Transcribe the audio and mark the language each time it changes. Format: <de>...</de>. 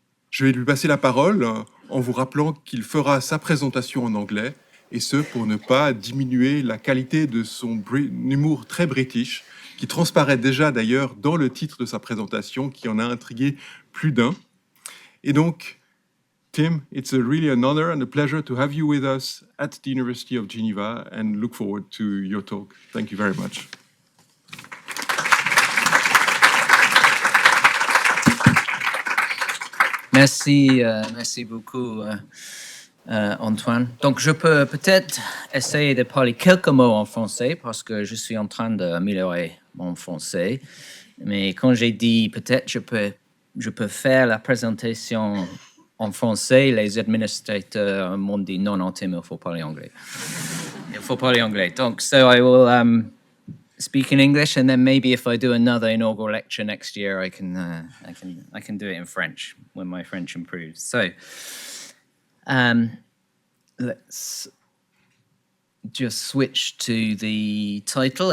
<fr>Je vais lui passer la parole en vous rappelant qu'il fera sa présentation en anglais, et ce, pour ne pas diminuer la qualité de son humour très british, qui transparaît déjà d'ailleurs dans le titre de sa présentation, qui en a intrigué plus d'un. Et donc,</fr> <en>Tim, it's really an honor and a pleasure to have you with us at the University of Geneva and look forward to your talk. Thank you very much.</en> <fr>Merci beaucoup, Antoine. Donc, je peux peut-être essayer de parler quelques mots en français parce que je suis en train d'améliorer mon français. Mais quand j'ai dit peut-être je peux faire la présentation en français, les administrateurs m'ont dit non, Tim, il faut parler anglais. Il faut parler anglais. Donc,</fr> <en>so I will speak in English, and then maybe if I do another inaugural lecture next year, I can do it in French when my French improves. So, let's just switch to the title.</en>